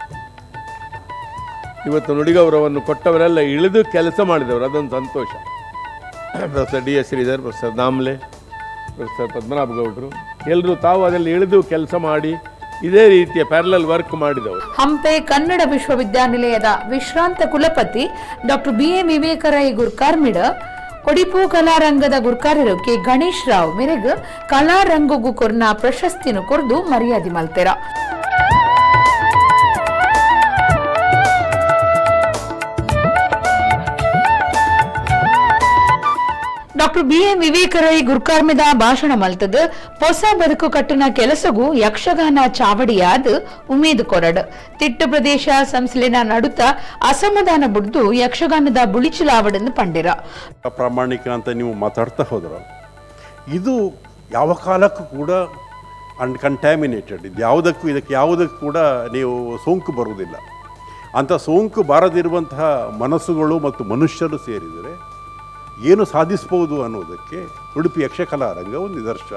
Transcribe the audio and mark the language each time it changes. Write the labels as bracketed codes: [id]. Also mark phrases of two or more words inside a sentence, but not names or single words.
[kn] ಇವತ್ತು ನುಡಿಗೌರವವನ್ನು ಕೊಟ್ಟವರೆಲ್ಲ ಇಳಿದು ಕೆಲಸ ಮಾಡಿದವರು, ಅದೊಂದು ಸಂತೋಷ. ಪ್ರೊಫೆಸರ್ ಡಿ.ಎಸ್. ಶ್ರೀಧರ್, ಪ್ರೊಫೆಸರ್ ದಾಮ್ಲೆ, ಪ್ರೊಫೆಸರ್ ಪದ್ಮನಾಭ ಗೌಡರು ಎಲ್ಲರೂ ತಾವು ಅದರಲ್ಲಿ ಇಳಿದು ಕೆಲಸ ಮಾಡಿ ಇದೇ ರೀತಿಯ [en] parallel work [kn] ಮಾಡಿದವರು. ಹಂಪೆ ಕನ್ನಡ ವಿಶ್ವವಿದ್ಯಾನಿಲಯದ ವಿಶ್ರಾಂತ ಕುಲಪತಿ ಡಾಕ್ಟರ್ ಬಿ.ಎ. [tcy] ವಿವೇಕರಾಯ್ ಗುರುಕಾರ್ಮಿಡ ಕೊಡಿಪು ಕಲಾರಂಗದ ಗುರುಕಾರ್ಯರು ಕೆ. ಗಣೇಶ್ ರಾವ್ ಮೇರೆಗ್ ಕಲಾರಂಗಗೂ ಕೊರ್ನ ಪ್ರಶಸ್ತಿನ ಕೊರ್ದು ಮರ್ಯಾದೆ ಮಲ್ತೆರ. ಡಾಕ್ಟರ್ ಬಿ.ಎ. ವಿವೇಕರಾಯ್ ಗುರುಕಾರ್ಮಿದ ಭಾಷಣ ಮಲ್ತದ ಹೊಸ ಬದುಕು ಕಟ್ಟುನ ಕೆಲಸಗೂ ಯಕ್ಷಗಾನ ಚಾವಡಿಯಾದ ಉಮೇದು ಕೊರಡ್ ತಿಟ್ಟು ಪ್ರದೇಶ ಸಂಸ್ಲಿನ ನಡುತ್ತ ಅಸಮಾಧಾನ ಬುಡ್ದು ಯಕ್ಷಗಾನದ ಬುಳಿಚಲಾವಡನ್ನು ಪಂಡಿರ. [kn] ಪ್ರಾಮಾಣಿಕ ಅಂತ ನೀವು ಮಾತಾಡ್ತಾ ಹೋದ್ರ, ಇದು ಯಾವ ಕಾಲಕ್ಕೂ ಕೂಡ ಅನ್ಕಂಟ್ಯಾಮಿನೇಟೆಡ್, ಇದಕ್ಕೆ ಯಾವುದಕ್ಕೂ ಕೂಡ ನೀವು ಸೋಂಕು ಬರುವುದಿಲ್ಲ. ಅಂಥ ಸೋಂಕು ಬಾರದಿರುವಂತಹ ಮನಸ್ಸುಗಳು ಮತ್ತು ಮನುಷ್ಯರು ಸೇರಿದರೆ ಏನು ಸಾಧಿಸ್ಬೋದು ಅನ್ನೋದಕ್ಕೆ ಉಡುಪಿ ಯಕ್ಷಕಲಾರಂಗ ಒಂದು ನಿದರ್ಶನ.